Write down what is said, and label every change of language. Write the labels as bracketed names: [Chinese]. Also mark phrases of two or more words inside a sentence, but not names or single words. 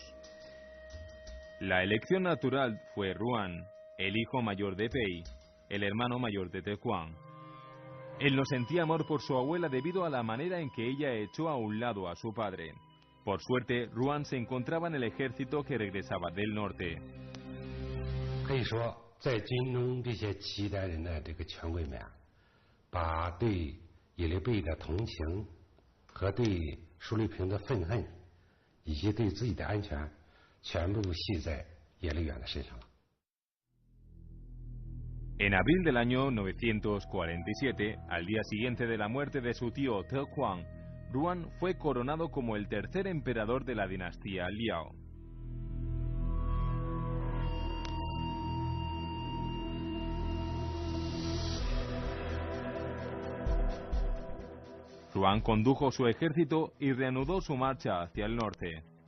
[Spanish] La elección natural fue Ruan, el hijo mayor de Pei, el hermano mayor de Te Huang. Él no sentía amor por su abuela debido a la manera en que ella echó a un lado a su padre. Por suerte, Ruan se encontraba en el ejército que regresaba del norte. [Chinese] 可以说，在军中这些契丹人的这个权贵们啊，把对耶律倍的同情和对舒律平的愤恨，以及对自己的安全，全部系在耶律远的身上了。 [Spanish] En abril del año 947, al día siguiente de la muerte de su tío Te Huang, Ruan fue coronado como el tercer emperador de la dinastía Liao. Ruan condujo su ejército y reanudó su marcha hacia el norte.